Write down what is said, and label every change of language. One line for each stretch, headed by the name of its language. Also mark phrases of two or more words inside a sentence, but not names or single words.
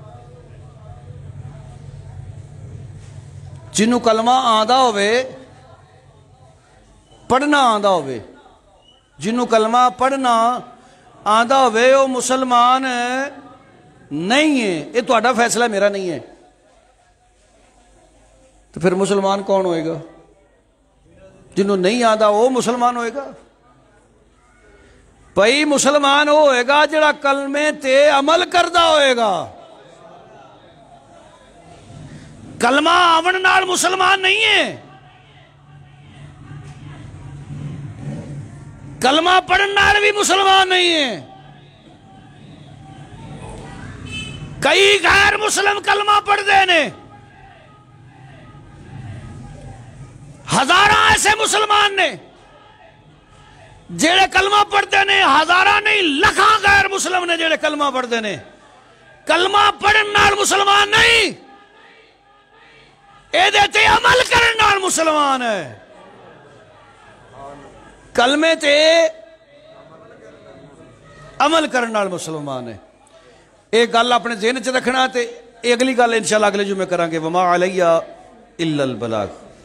Punjabi: جنہوں کلمہ آتا ہوئے پڑھنا آتا ہوئے جنہوں کلمہ پڑھنا آتا ہوئے وہ مسلمان نہیں ہے یہ تواڈا فیصلہ میرا نہیں ہے تو پھر مسلمان کون ہوئے گا جنہوں نہیں آتا وہ مسلمان ہوئے گا بھائی مسلمان وہ ہوئے گا جڑا کلمے تے عمل کردہ ہوئے گا کلمہ آون نال مسلمان نہیں ہے کلمہ پڑھن نال بھی مسلمان نہیں ہے کئی غیر مسلم کلمہ پڑھ دینے ہزارہ ایسے مسلمان نے جڑے کلمہ پڑھتے نے ہزارہ نہیں لکھاں غیر مسلم نے جڑے کلمہ پڑھتے نے کلمہ پڑھن نال مسلمان نہیں اے دیتے عمل کرن نال مسلمان ہے کلمے تے عمل کرن نال مسلمان ہے ایک گل اپنے ذہن چ رکھنا تے اگلی گل انشاءاللہ اگلے جمعے کریں گے
Arabic: وما علیہ الا البلاغ